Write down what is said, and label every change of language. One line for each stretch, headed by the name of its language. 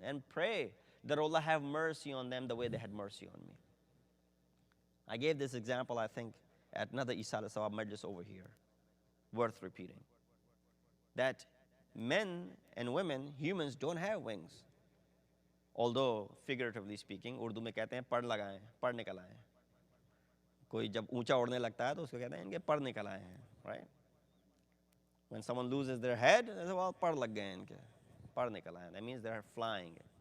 English: And pray that Allah have mercy on them the way they had mercy on me. I gave this example, I think, at another Soyum Majlis over here. Worth repeating. That men and women, humans, don't have wings. Although, figuratively speaking,
Hindi: Urdu में कहते हैं पढ़ लगाएं, पढ़ निकल आए. कोई जब ऊंचा उड़ने लगता है तो उसको कहते हैं इनके पढ़ निकल आए हैं,
English: right? When someone loses their head, they say, well,
Hindi: पढ़ लग गए इनके, पढ़ निकल आए.
English: That means they're flying.